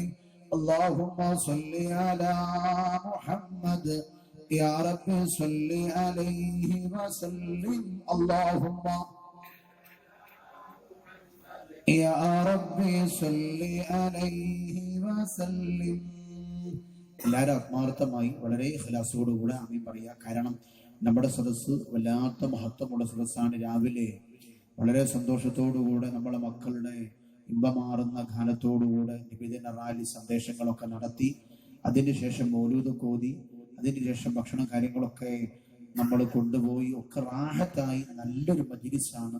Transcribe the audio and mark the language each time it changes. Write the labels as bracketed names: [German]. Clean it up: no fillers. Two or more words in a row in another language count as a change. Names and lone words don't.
[Arabic] اللهم صل على محمد يا رب صل عليه وسلم. اللهم يا رب صل عليه وسلم. [Malayalam] എല്ലാവരും ആത്മാർത്ഥമായി വളരെ ഇഖ്ലാസോടുകൂടെ ആമീൻ പറയുക. കാരണം നമ്മുടെ സദസ്സ് വല്ലാത്ത മഹത്വമുള്ള സദസ്സാണ്. രാവിലെ വളരെ സന്തോഷത്തോടുകൂടെ നമ്മളെ മക്കളുടെ ഇമ്പമാറുന്ന ഗാനത്തോടുകൂടെ നിബിദിന റാലി സന്ദേശങ്ങളൊക്കെ നടത്തി അതിനുശേഷം മൗലൂദ് കോതി അതിനുശേഷം ഭക്ഷണം കാര്യങ്ങളൊക്കെ നമ്മൾ കൊണ്ടുപോയി ഒക്കെ റാഹത്തായി നല്ലൊരു മജ്‌ലിസാണ്.